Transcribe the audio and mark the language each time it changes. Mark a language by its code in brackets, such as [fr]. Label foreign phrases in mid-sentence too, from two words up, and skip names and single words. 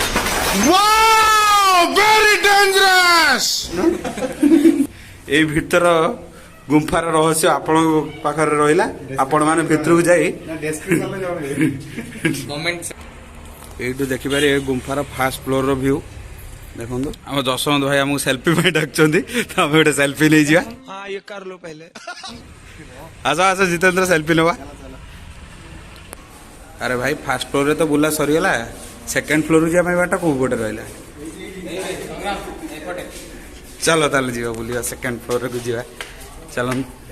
[or] ଏଇ ଭିତର ଗୁମ୍ଫାର ରହସ୍ୟ ଆପଣଙ୍କ ପାଖରେ ରହିଲା। ଆପଣମାନେ ଭିତରକୁ ଯାଇ ଏଇଠୁ ଦେଖିପାରିବେ ଗୁମ୍ଫାର [en] first floor [or] ର ଭ୍ୟୁ ଦେଖନ୍ତୁ। ଆମ ଯଶବନ୍ତ ଭାଇ ଆମକୁ ସେଲ୍ଫି ପାଇଁ ଡାକୁଛନ୍ତି, ତ ଆମେ ଗୋଟେ ସେଲ୍ଫି ନେଇଯିବା। [hi] हाँ ये कर लो पहले। [or] ଆସ ଆସ ଜିତେନ୍ଦ୍ର ସେଲ୍ଫି ନେବା। ଆରେ ଭାଇ [en] first floor [or] ରେ ତ ବୁଲା ସରିଗଲା, [en] second floor [or] ଯିବା ପାଇଁ ବାଟ କୋଉ ପଟେ ରହିଲା? ଚାଲ ତାହେଲେ ଯିବା ବୁଲିବା, [en] second floor [or] କୁ ଯିବା ଚାଲନ୍ତୁ।